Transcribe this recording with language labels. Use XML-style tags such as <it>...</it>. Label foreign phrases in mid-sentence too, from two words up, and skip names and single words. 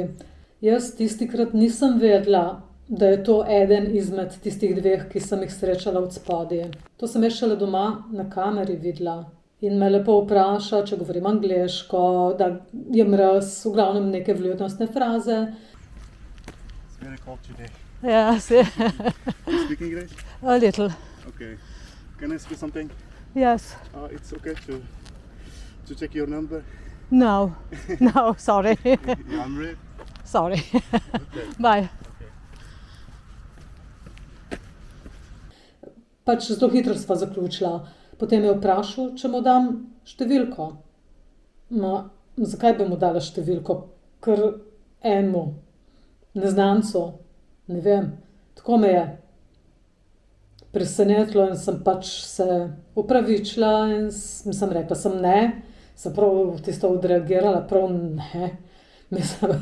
<sl>Jaz tistikrat nisem vedela, da je to eden izmed tistih dveh, ki sem jih srečala od spodaj. To sem jaz šele doma na kameri videla. In me lepo vpraša, če govorim angleško, da je mraz, v glavnem neke vljudnostne fraze.</sl> <en>It's very cold today. Yes. You speak English? A little. Okay. Can I ask you something? Yes. It's okay to check your number? No, sorry. Yeah, I'm ready. Sorry. Okay. Bye.</en> <sl>Pač zelo hitro sva zaključila. Potem je vprašal, če mu dam številko. Zakaj bi mu dala številko? Ker enemu neznancu, ne vem, tako me je presenetilo in sem pač se opravičila in sem rekla, sem ne, sem prav tisto odreagirala, prav ne, mislim.</sl>